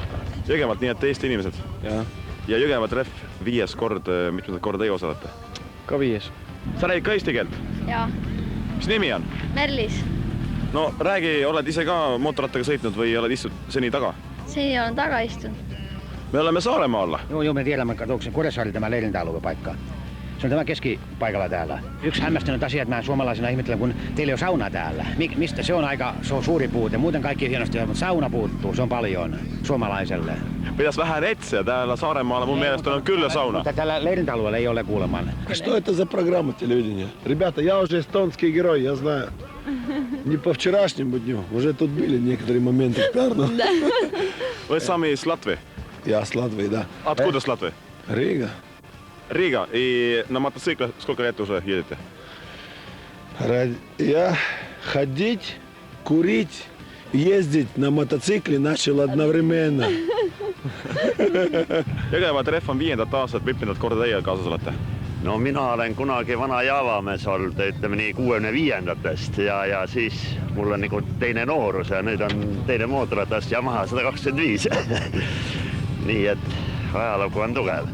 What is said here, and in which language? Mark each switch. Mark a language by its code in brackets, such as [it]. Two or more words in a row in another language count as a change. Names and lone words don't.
[et] Jõgevalt, nii et Eesti inimesed? Ja Jõgeva treff 5 kord, mitmendat korda teie osalete? Ka 5. Sa räägid ka eesti keelt? Jaa. Mis nimi on? Merlis. No räägi, oled ise ka mootorrattaga sõitnud või oled istud seni taga? Seni olen taga istunud. [fi] Me olemme Saaremaalla. Joo, me tiedämme, että Kuressaari tämä leirintäaluepaikka. Se on tämä keskipaikalla täällä. Yksi hämmästynyt asia, että mä suomalaisena ihmettelen, kun teillä on sauna täällä. Mistä? Se on aika suuri puute. Muuten kaikki hienosti, mutta sauna puuttuu. Se on paljon suomalaiselle. Pitäis vähän etsiä. Täällä Saaremaalla mun mielestä on kyllä sauna. Mutta täällä leirintäalueella ei ole kuulemaan. [ru] Что это за программа телевидения? Ребята, я уже эстонский герой, я знаю. Не по вчерашнему дню. Уже тут были некоторые моменты. Вы сами из Латвии? Я с Латвии, да. Откуда с Латвии? Рига. Рига. И на мотоцикле сколько лет уже едете? Я ходить, курить, ездить на мотоцикле начал одновременно. [et] Jõgeva treff on 5. aastat, mitmendat korda teie kaasas olete? No mina olen kunagi vana Jaavamees olnud, ütleme nii 65-ndatest ja siis mul on nagu teine noorus ja nüüd on teine mootorratas Yamaha 125. Nii et ajalugu on tugev.